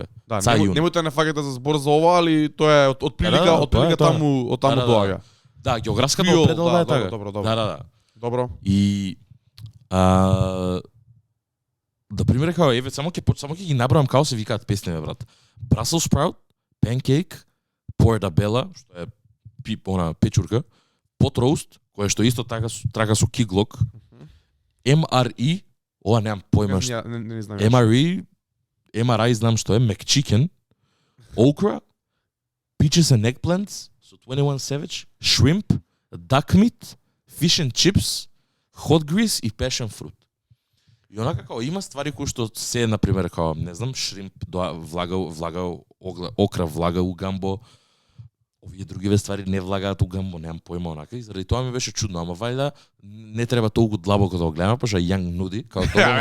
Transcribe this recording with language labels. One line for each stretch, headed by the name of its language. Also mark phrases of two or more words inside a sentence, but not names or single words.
Macedonian: Да, немојте не фаќате за збор за ова, али тоа е од прилика таму доаѓа. Да, географската определба е така. Добро. Да. Добро. И да пример као еве само ќе ги набрам како се викаат песните, брат.
English: Brussels sprout, pancake, portabella,
Macedonian: што е печурка,
English: pot roast,
Macedonian: кое што исто така трака со киглок. MRE, ова немам појма што. Не знам. MRI знам што е,
English: McChicken, okra, peaches and eggplants, so 21 Savage, shrimp, duck meat, fish and chips, hot grease и passion fruit.
Macedonian: И онака како има ствари кои што се, например, како, не знам, шримп влага окра влага у Гамбо, овие другиве ствари не влагаат у Гамбо, немам појма онака, и заради тоа ми беше чудно, ама вајда не треба толку длабоко да го гледаме, пошто Young Nudy, како тоа.